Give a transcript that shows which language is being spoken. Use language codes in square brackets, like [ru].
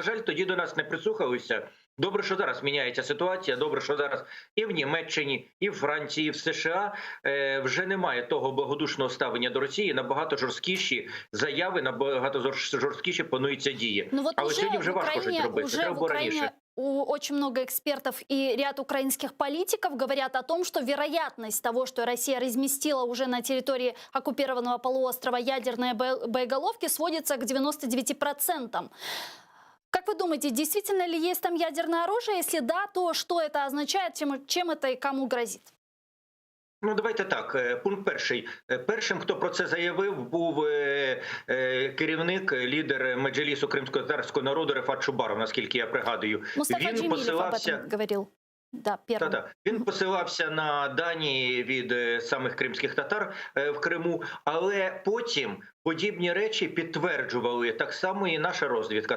[uk] На жаль, тоді до нас не прислухалися. Добре, що зараз міняється ситуація, добре, що зараз і в Німеччині, і в Франції, і в США вже немає того благодушного ставлення до Росії, набагато жорсткіші заяви, набагато жорсткіші плануються дії. [ru] Ну, вот [uk] але сьогодні вже важко щось робити, треба було раніше. [ru] Очень много экспертов и ряд украинских политиков говорят о том, что вероятность того, что Россия разместила уже на территории оккупированного полуострова ядерные боеголовки, сводится к 99%. Как вы думаете, действительно ли есть там ядерное оружие? Если да, то что это означает, чем это и кому грозит? [uk] Ну, давайте так. Пункт перший. Першим, хто про це заявив, був керівник, лідер Меджлісу кримськотатарського народу Рефат Чубаров, наскільки я пригадую. [ru] Мустафа Джемілєв об этом [uk] говорив. [ru] Да, [uk] Він посилався на дані від самих кримських татар в Криму, але потім подібні речі підтверджували так само і наша розвідка.